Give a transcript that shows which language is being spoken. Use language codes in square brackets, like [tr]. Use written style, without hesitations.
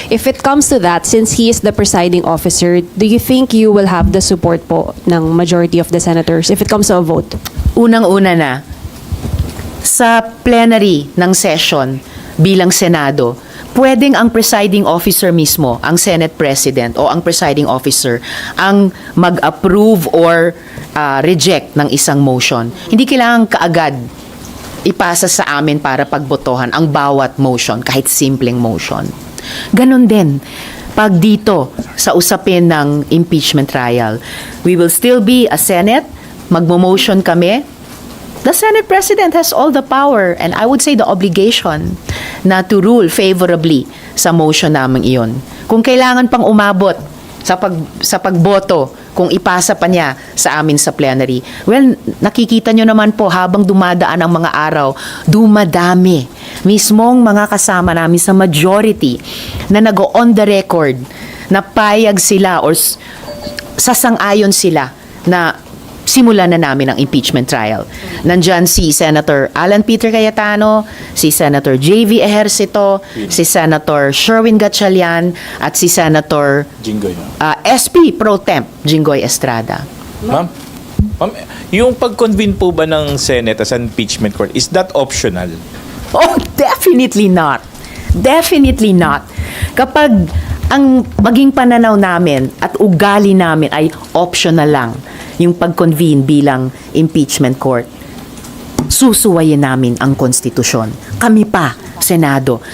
[en] If it comes to that, since he is the presiding officer, do you think you will have the support [tl] po ng [en] majority of the senators if it comes to a vote? [tl] Unang-una na, sa plenary ng session bilang Senado, pwedeng ang presiding officer mismo, ang Senate President o ang presiding officer, ang mag-approve or reject ng isang motion. Hindi kailangan kaagad ipasa sa amin para pagbotohan ang bawat motion, kahit simpleng motion. Ganon din pag dito sa usapin ng impeachment trial. [en] We will still be a Senate, [tl] magmo-motion kami. [en] The Senate President has all the power and I would say the obligation na to rule favorably [tl] sa motion namin iyon. Kung kailangan pang umabot sa pagboto, kung ipasa pa niya sa amin sa plenary, well, nakikita nyo naman po habang dumadaan ang mga araw, dumadami mismong mga kasama namin sa majority na nag-on the record na payag sila or sasang-ayon sila na simulan na namin ang impeachment trial. Nandyan si Senator Alan Peter Cayetano, si Senator J.V. Ejercito, si Senator Sherwin Gatchalian, at si Senator Jinggoy. SP Pro Temp Jinggoy Estrada. [en] Ma'am, [tl] yung pag-convene po ba ng [en] Senate as an impeachment court, is that optional? Oh, definitely not. Definitely not. [tl] Kapag ang maging pananaw namin at ugali namin ay optional lang, yung pag-convene bilang impeachment court, susuwayin namin ang konstitusyon. Kami pa Senado.